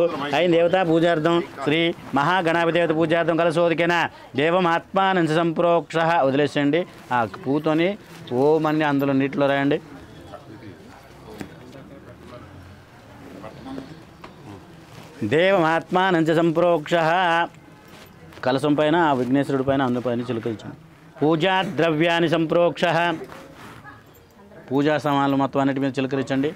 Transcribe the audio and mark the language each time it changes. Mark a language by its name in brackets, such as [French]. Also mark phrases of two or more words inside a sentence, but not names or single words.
[Sanskrit] अयं देवता पूजार्थं श्री महागणाधिदेवता पूजार्थं कलशोदकेन देवमात्मानं संप्रोक्षः వదిలేసేయండి. [Telugu] ఆ పూతోని ఓం అని అందులో నీటిలో రాయండి. [Sanskrit] దేవమాత్మానం సంప్రోక్షः [Telugu] కలశం పైన ఆ విఘ్నేశ్వరుడి పైన అందుపైన చిలుకరించండి. పూజా ద్రవ్యాన్ని సంప్రోక్షः పూజా సామాన్లు మొత్తం అన్నిటి మీద చిలకరించండి.